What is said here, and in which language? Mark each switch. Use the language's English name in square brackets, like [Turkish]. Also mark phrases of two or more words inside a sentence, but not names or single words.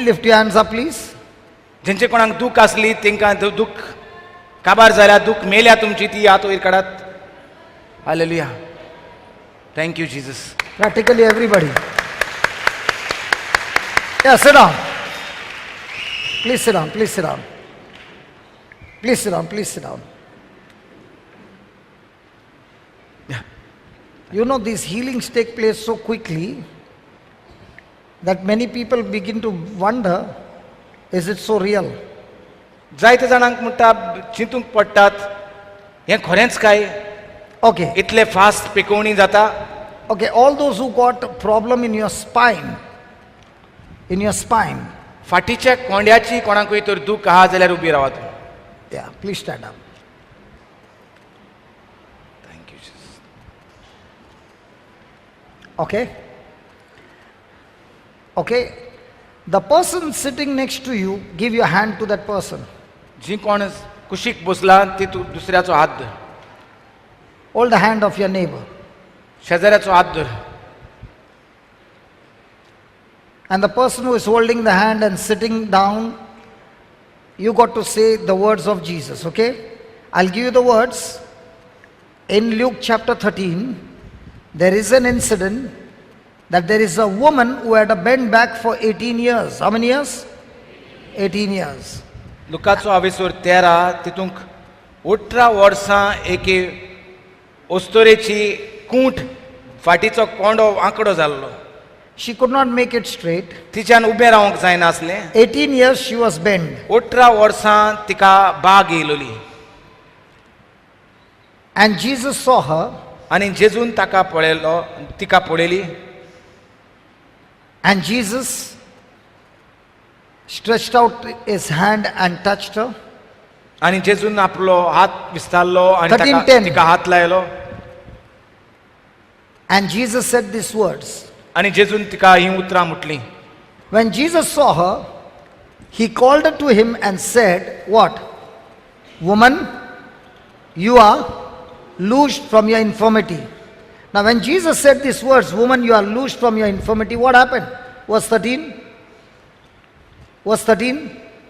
[English] Lift your hands up, please. [Konkani] जेंचे कोणाक दूख आसली तेंकां दूख काबार जाल्या, दूख मेल्या तुमची ती हात वयर काडात. हालेलुया. [English] Thank you Jesus. Practically everybody. Yeah, sit down. Please sit down, please sit down. Please sit down, please sit down. Yeah. You know, these healings take place so quickly that many people begin to wonder, is it so real? [Konkani] जायते जाणांक म्हणटा चिंतूंक पडटात हें खरेंच काय? [English] Okay, [Konkani] इतले फास्ट पिकोवणी जाता. [English] okay, all those who got a problem in your spine, [Konkani] फाटीच्या कोंड्याची कोणाकूय तर दूख आहा जाल्यार उबी रावात. [English] yeah, please stand up. Thank you you, Jesus. Okay? Okay? The person sitting next to you, give your hand to that person. [Konkani] जी कोण कुशीक बसला ती तू दुसऱ्याचो हात धर. [English] Hold the hand of your neighbor. [Konkani] शेजाऱ्याचो हात धर. [English] And the person who is holding the hand and sitting down, you got to say the words of Jesus, okay? I'll give you the words. In Luke chapter 13, there is an incident that there is a woman who had a bent back for 18 years. How many years? 18 years. [Konkani] लुकाचो 13 तितूंक 18 वर्सां एके ओस्तोरेची कूंट फाटीचो कोंडो आंकडो जाल्लो. [English] She could not make it straight. [Konkani] तिच्यान उबें रावंक जायनासलें. [English] 18 years she was bent. [Konkani] 18 वर्सां तिका बाग येयलोली. [English] And Jesus saw her. [Konkani] आनी जेजून ताका पळयलो, तिका पळयली. [English] And Jesus stretched out his hand and touched her. [Konkani] आनी जेजून आपलो हात विस्तारलो आनी 13:10. तिका हात लायलो. [English] And Jesus said these words. [Konkani] आनी जेजून तिका ही उतरां म्हटलीं. [English] When Jesus saw her, he called her to him and said, what? Woman, you are loosed from your infirmity. Now when Jesus said these words, woman, you are loosed from your infirmity, what happened? Verse 13. Verse 13.